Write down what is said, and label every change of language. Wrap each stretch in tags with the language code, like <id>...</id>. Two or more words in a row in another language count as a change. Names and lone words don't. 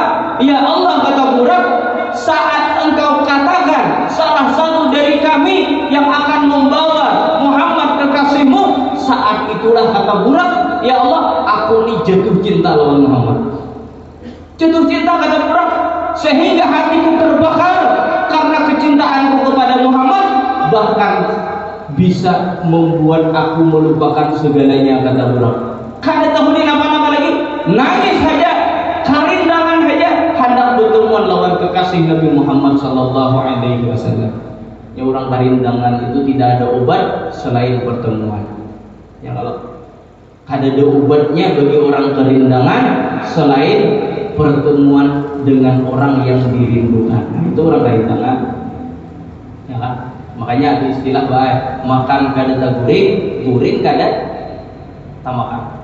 <id>Ya Allah, kata budak, saat engkau katakan salah satu dari kami yang akan membawa Muhammad kekasihmu, saat itulah, kata budak, ya Allah, aku ini jatuh cinta lawan Muhammad. Jatuh cinta, kata budak, sehingga hatiku terbakar karena kecintaanku kepada Muhammad, bahkan bisa membuat aku melupakan segalanya, kata budak.</id> <bjn>Kada tahu ni apa-apa lagi, nangis saja, karindangan saja, hendak bertemuan lawan kekasih Nabi Muhammad</bjn> <ar>sallallahu alaihi wasallam.</ar> <id>Ya, orang karindangan itu tidak ada obat selain pertemuan. Ya, kalau kada ada obatnya bagi orang karindangan selain pertemuan dengan orang yang dirindukan. Nah, itu orang karindangan. Ya kan?</id> <bjn>Makanya ada istilah baik, makan kada tak guring, guring kada tak makan.</bjn>